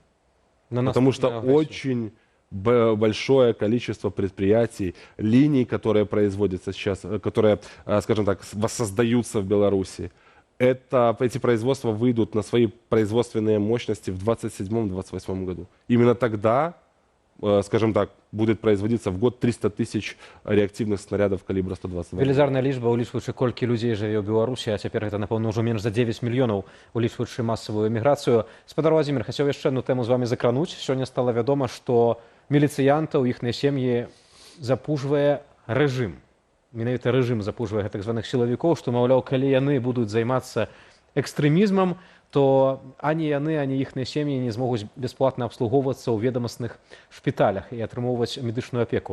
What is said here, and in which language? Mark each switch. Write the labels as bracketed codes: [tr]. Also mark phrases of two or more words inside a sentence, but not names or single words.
[ru] Потому что очень большое количество предприятий, линий, которые производятся сейчас, которые, скажем так, воссоздаются в Беларуси, эти производства выйдут на свои производственные мощности в 2027-2028 году. Именно тогда, скажем так, будет производиться в год 300 тысяч реактивных снарядов калибра 122. [be] Велізарная лічба, улічваючы, колькі людзей жыве ў Беларусі, а цяпер гэта, напэўна, ўжо менш за 9 мільёнаў, улічваючы масавую эміграцыю. Спадар Владзімір, хацеў яшчэ одну тэму з вами закрануць. Сёння стала вядома, што міліцыянтаў, іхныя сем'і запужвае рэжым. Менавіта рэжым запужвае так званых сілавікоў, што, маўляў, калі яны будуць займацца экстрэмізмам, то ані яны, ані іхныя сем'і не змогуць бясплатна абслугоўвацца ў ведамасных шпіталях і атрымоўваць медычную апеку.